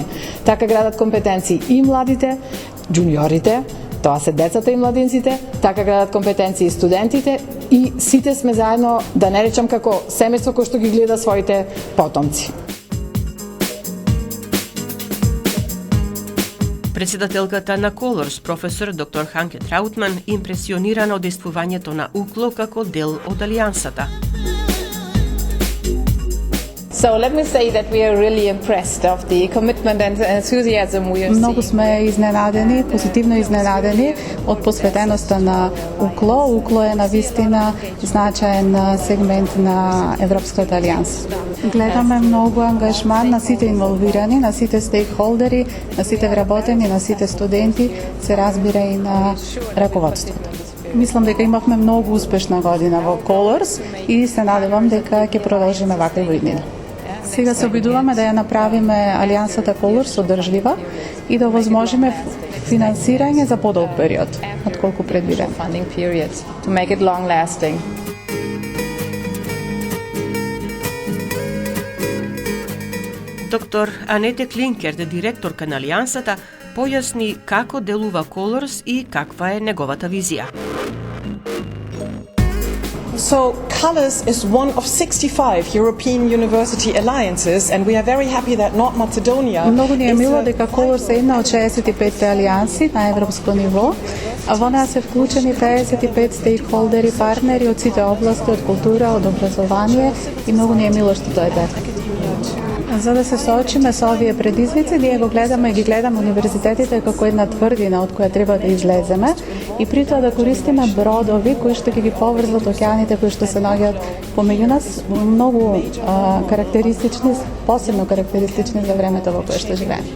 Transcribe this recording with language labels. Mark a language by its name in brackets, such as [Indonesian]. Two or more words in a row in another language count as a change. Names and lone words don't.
[Macedonian] Така градат компетенции и младите, джуниорите, тоа се децата и младинците, така градат компетенции студентите и сите сме заедно, да не речам како семејство кој што ги гледа своите потомци. Председателката на Колорс, професор доктор Ханке Траутман, импресионирана од действувањето на УКЛО како дел од алијансата. [English] So let me say that we are really impressed of the commitment and enthusiasm we are seeing. [Macedonian] Многу сме изненадени, позитивно изненадени од посветеноста на УКЛО. УКЛО е навистина значаен сегмент на Европската алијанса. Гледаме многу ангажман на сите инволвирани, на сите стейкхолдери, на сите вработени, на сите студенти, се разбира и на раководството. Мислам дека имавме многу успешна година во Colors и се надевам дека ќе продолжиме ваква година. Сега се обидуваме да ја направиме алијансата Colors одржлива и да возможиме финансирање за подолг период, отколку предвидено. [English] To make it long lasting. [Macedonian] Доктор Анете Клинкер, директорка на алијансата, појасни како делува Colors и каква е неговата визија. [English] So, Colors is one of 65 European university alliances, and we are very happy that North Macedonia. [Macedonian] Многу ни е мило дека Colors е една од 65 алијанси на европско ниво, а во неа се вклучени 55 стейкхолдери, партнери од сите области, од култура, од образование, и многу ни е мило што дојдете. За да се соочиме со овие предизвици, ние ги гледаме универзитетите како една тврдина од која треба да излеземе и при тоа да користиме бродови кои што ќе ги поврзат океаните кои што се наоѓаат помеѓу нас, многу карактеристични, посебно карактеристични за времето во кое што живееме.